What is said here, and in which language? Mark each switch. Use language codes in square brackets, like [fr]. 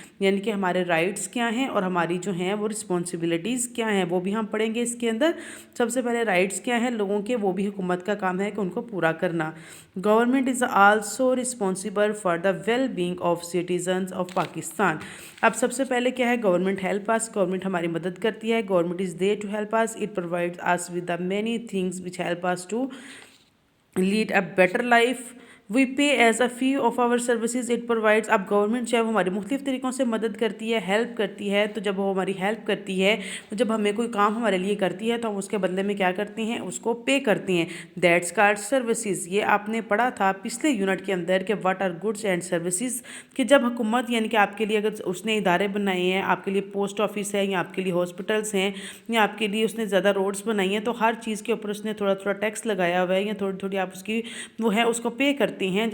[ur] یعنی کہ ہمارے رائٹس کیا ہیں اور ہماری جو ہیں وہ رسپانسبلٹیز کیا ہیں، وہ بھی ہم پڑھیں گے اس کے اندر. سب سے پہلے رائٹس کیا ہیں لوگوں کے، وہ بھی حکومت کا کام ہے کہ ان کو پورا کرنا. [en] Government is also responsible for the well being of citizens of Pakistan. [ur] اب سب سے پہلے کیا ہے، [en] Government help us. [ur] گورنمنٹ ہماری مدد کرتی ہے. [en] Government is there to help us. It provides us with the many things which help us to lead a better life. We pay as a fee of our services it provides. [ur] اب government جو ہے وہ ہماری مختلف طریقوں سے مدد کرتی ہے، ہیلپ کرتی ہے. تو جب وہ ہماری ہیلپ کرتی ہے، جب ہمیں کوئی کام ہمارے لیے کرتی ہے، تو ہم اس کے بدلے میں کیا کرتے ہیں، اس کو پے کرتے ہیں. [en] That's called services. [ur] یہ آپ نے پڑھا تھا پچھلے یونٹ کے اندر کہ [en] what are goods and services, [ur] کہ جب حکومت یعنی کہ آپ کے لیے اگر اس نے ادارے بنائے ہیں، آپ کے لیے پوسٹ آفس ہے یا آپ کے لیے ہاسپٹلس ہیں یا آپ کے لیے اس نے زیادہ روڈس بنائی ہیں، تو ہر چیز کے اوپر اس نے تھوڑا تھوڑا ٹیکس لگایا ہوا ہے یا تھوڑی تھوڑی آپ اس کی وہ ہے اس کو پے کرتے ہیں.